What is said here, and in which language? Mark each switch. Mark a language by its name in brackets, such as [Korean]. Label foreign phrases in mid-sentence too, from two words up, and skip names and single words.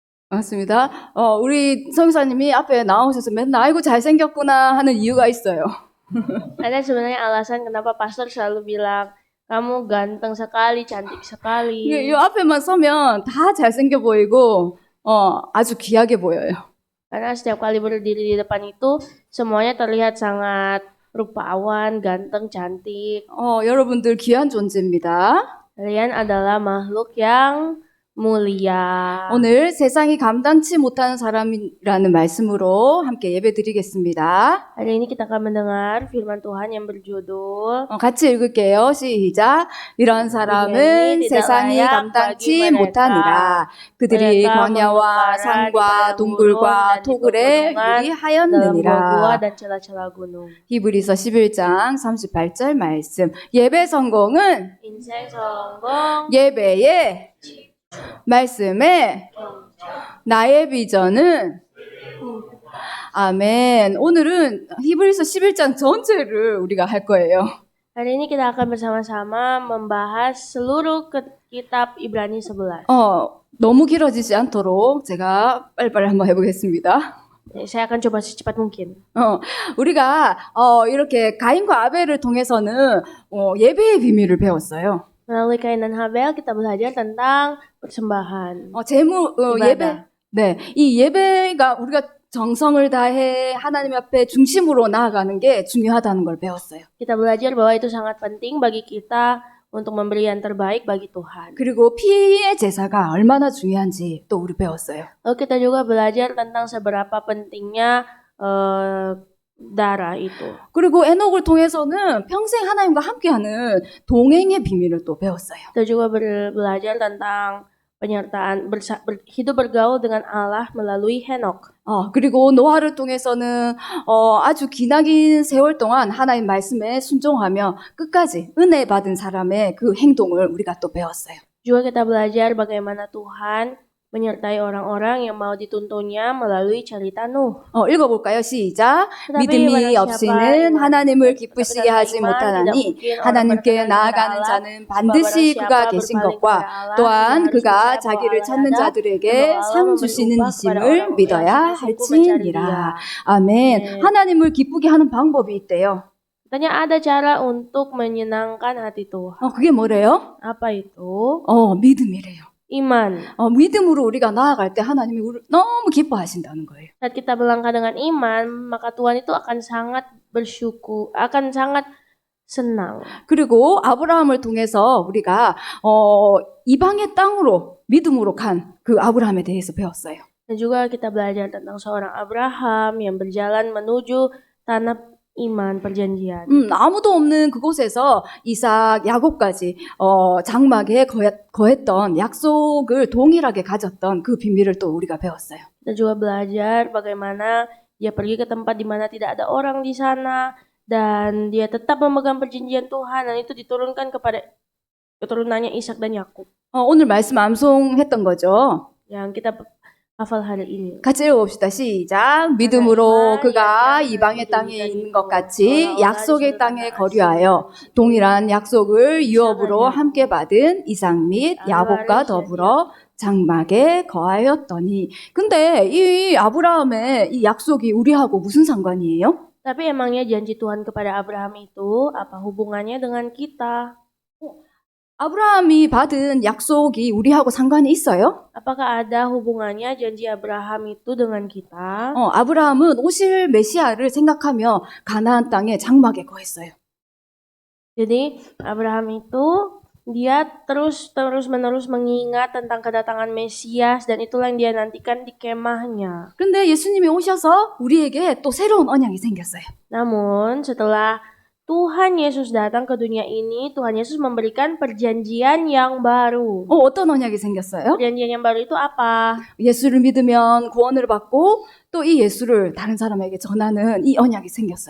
[Korean] 맞습니다. 우리 성사님이 앞에 나오셔서 맨날 아이고 잘생겼구나 하는 이유가 있어요. [Indonesian] Ada sebenarnya alasan kenapa pastor selalu bilang kamu ganteng sekali, cantik sekali. [Korean] 이 앞에만 서면 다 잘생겨 보이고 아주 귀하게 보여요. [Indonesian] Karena setiap kali berdiri di depan itu semuanya terlihat sangat rupawan, ganteng, cantik. [Korean] 여러분들 귀한 존재입니다. [Indonesian] Kalian adalah makhluk yang mulia. [Korean] 오늘 세상이 감당치 못하는 사람이라는 말씀으로 함께 예배 드리겠습니다. [Indonesian] Hari ini kita akan mendengar firman Tuhan yang berjudul [Korean] 같이 읽을게요. 시작. 이런 사람은 세상이 감당치 못하니라. 그들이 광야와 산과 동굴과 토굴에 [Indonesian] dalam [Korean] 유리하였느니라. [Indonesian] gua dan celah-celah gunung. [Korean] 히브리서 11장 38절 말씀. 예배 성공은 인생 성공, 예배의 말씀에 나의 비전은 아멘. 오늘은 히브리서 11장 전체를 우리가 할 거예요. [Indonesian] Hari ini kita akan bersama-sama membahas seluruh kitab Ibrani 11. [Korean] 너무 길어지지 않도록 제가 빨리빨리 한번 해보겠습니다. [Indonesian] Saya akan coba secepat mungkin. [Korean] 우리가 이렇게 가인과 아벨을 통해서는 예배의 비밀을 배웠어요. [Indonesian] Melalui Kain dan Habel kita belajar tentang persembahan. [Korean] 예배. 네, 이 예배가 우리가 정성을 다해 하나님 앞에 중심으로 나아가는 게 중요하다는 걸 배웠어요. [Indonesian] Kita belajar bahwa itu sangat penting bagi kita untuk memberi yang terbaik bagi Tuhan. [Korean] 그리고 피의 제사가 얼마나 중요한지 또 우리 배웠어요. [Indonesian] Lalu kita juga belajar tentang seberapa pentingnya darah itu. [Korean] 그리고 에녹을 통해서는 평생 하나님과 함께하는 동행의 비밀을 또 배웠어요. [Indonesian] Kita juga belajar tentang penyertaan hidup bergaul dengan Allah melalui Henok. [Korean] 그리고 노아를 통해서는 아주 기나긴 세월 동안 하나님 말씀에 순종하며 끝까지 은혜 받은 사람의 그 행동을 우리가 또 배웠어요. [Indonesian] Juga kita belajar bagaimana Tuhan menyertai orang-orang yang mau dituntunnya melalui cerita Nuh. [Korean] 읽어볼까요? 시작. 믿음이 없이는 하나님을 기쁘시게 하지 못하나니 하나님께 나아가는 자는 반드시 그가 계신 것과 또한 그가 자기를 찾는 자들에게 상 주시는 이심을 믿어야 할지니라. 아멘. 하나님을 기쁘게 하는 방법이 있대요. [Indonesian] Katanya ada cara untuk menyenangkan hati Tuhan. [Korean] 그게 뭐래요? [Indonesian] Apa itu? [Korean] 믿음이래요. [Indonesian] Iman. [Korean] 믿음으로 우리가 나아갈 때 하나님이 우리를 너무 기뻐하신다는 거예요. [Indonesian] Saat kita melangkah dengan iman, maka Tuhan itu akan sangat bersyukur, akan sangat senang. [Korean] 그리고 아브라함을 통해서 우리가 이방의 땅으로 믿음으로 간 그 아브라함에 대해서 배웠어요. [Indonesian] Dan juga kita belajar tentang seorang Abraham yang berjalan menuju tanah iman perjanjian. [Korean] 아무도 없는 그곳에서 이삭, 야곱까지 장막에 거했던 약속을 동일하게 가졌던 그 비밀을 또 우리가 배웠어요. [Indonesian] Kita juga belajar bagaimana dia pergi ke tempat di mana tidak ada orang di sana dan dia tetap memegang perjanjian Tuhan dan itu diturunkan kepada keturunannya Ishak dan Yakub. [Korean] 오늘 말씀 암송했던 거죠. [Indonesian] Yang kita hafal hari ini. [Korean] 같이 읽어봅시다. 시작. 믿음으로 그가 이방의 땅에 있는 것 같이 약속의 땅에 거류하여 동일한 약속을 유업으로 함께 받은 이삭 및 야곱과 더불어 장막에 거하였더니. 근데 이 아브라함의 이 약속이 우리하고 무슨 상관이에요? [Indonesian] Tapi emangnya janji Tuhan kepada Abraham itu apa hubungannya dengan kita? [Korean] 아브라함이 받은 약속이 우리하고 상관이 있어요? [Indonesian] Apakah ada hubungannya janji Abraham itu dengan kita? [Korean] 아브라함은 오실 메시아를 생각하며 가나안 땅에 장막에 거했어요. [Indonesian] Jadi Abraham itu dia terus menerus mengingat tentang kedatangan Mesias dan itulah yang dia nantikan di kemahnya. [Korean] 근데 예수님이 오셔서 우리에게 또 새로운 언약이 생겼어요. [Indonesian] Namun setelah Tuhan Yesus datang ke dunia ini, Tuhan Yesus memberikan perjanjian yang baru. [Korean] 어떤 언약이 생겼어요? [Indonesian] Perjanjian yang baru itu apa? [Korean] 예수를 믿으면 구원을 받고 또 이 예수를 다른 사람에게 전하는 이 언약이 생겼어요.